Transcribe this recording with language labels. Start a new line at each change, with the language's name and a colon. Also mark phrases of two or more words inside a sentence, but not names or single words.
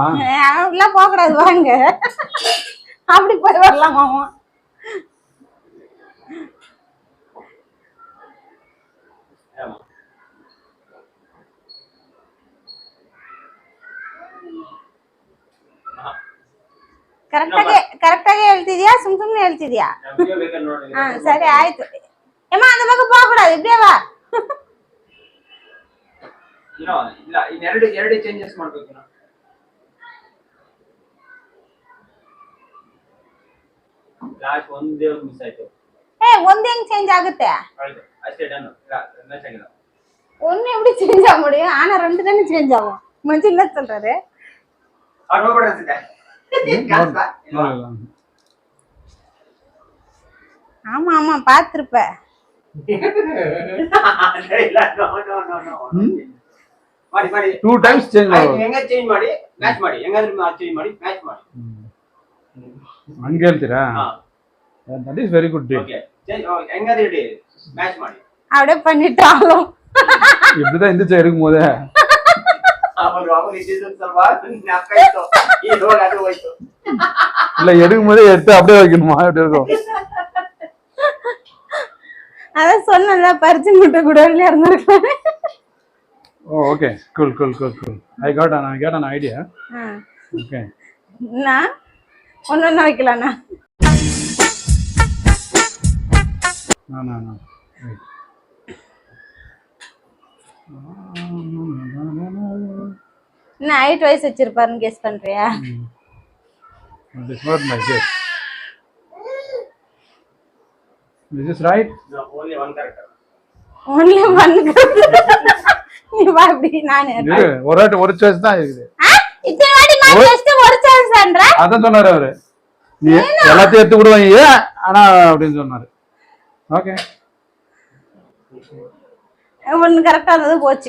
Tamil: அப்படிலாம் போக கூடாது, வாங்க. அப்படி போய் வரலாமாமா?
Kannada: ಕರೆಕ್ಟಾಗಿ ಹೇಳ್ತಿದ್ಯಾ? ಸುಮ್ನೆ ಹೇಳ್ತಿದ್ಯಾ? ಸರಿ ಆಯ್ತು.
Tamil: ಏಮ್ಮ அந்த பக்கம் போக கூடாது, இப்படியே வா.
Kannada: ಎರಡು ಚೇಂಜಸ್ ಮಾಡಬೇಕು. ಲಾಸ್ಟ್ ಒಂದೇ ಮಿಸ್ ಆಯ್ತು. ಒಂದು ಹೆಂಗ್ ಚೇಂಜ್ ಆಗುತ್ತೆ? ಅಷ್ಟೇ, ಡನ್. ಮ್ಯಾಚ್ ಆಗಿಲ್ಲ.
Tamil: ஒன்னு எப்படி சேஞ்ச் ஆக முடியும்? ஆனா ரெண்டு தானே சேஞ்ச் ஆகும். மஞ்சள் என்ன சொல்றாரு? ஆமா ஆமா, பாத்துருப்ப.
English: two times change
Kannada: ಮಾಡಿ, ಹೆಂಗ ಚೇಂಜ್ ಮಾಡಿ ಮ್ಯಾಚ್ ಮಾಡಿ, ಹೆಂಗಾದ್ರೂ ಚೇಂಜ್ ಮಾಡಿ ಮ್ಯಾಚ್ ಮಾಡಿ. ಹಂಗೆ ಹೇಳ್ತೀರಾ?
English: that is very good.
Kannada: ಓಕೆ, ಹೆಂಗಾದ್ರೂ ಇಡಿ ಮ್ಯಾಚ್ ಮಾಡಿ.
Tamil: அப்படியே பண்ணிட்டாலும் இப்படிதான் இந்த இருக்கும் போதே இல்ல, எடுக்கும் போதே எடுத்து அப்படியே வைக்கணுமா? எப்படி இருக்கும்? அதான் சொன்னல, பறிச்சு முட்டை கூட இருந்திருக்கேன். ஓகே,
English: cool. I got an idea. Okay.
Tamil: நான் ஒண்ணு வைக்கலாம்னா?
English: No.
Tamil: என்ன
English: height wise
Tamil: வச்சிருப்பாருன்னு கெஸ் பண்றியா?
English: That is not my guess. This is right? No, only one character. Only one character.
Tamil: நீ வா அப்படி. நானே ஒரு சாய்ஸ் தான் இருக்குது. இத்தனை வாட்டி நான் ஜஸ்ட் ஒரு சாய்ஸ் பண்ற. அத சொன்னாரு அவரு. நீ எல்லாத்தையும் எடுத்து விடுவாங்க ஆனா அப்படினு சொன்னாரு. ஓகே, ஒன்னு கரெக்ட்டா இருந்தது, போச்சு.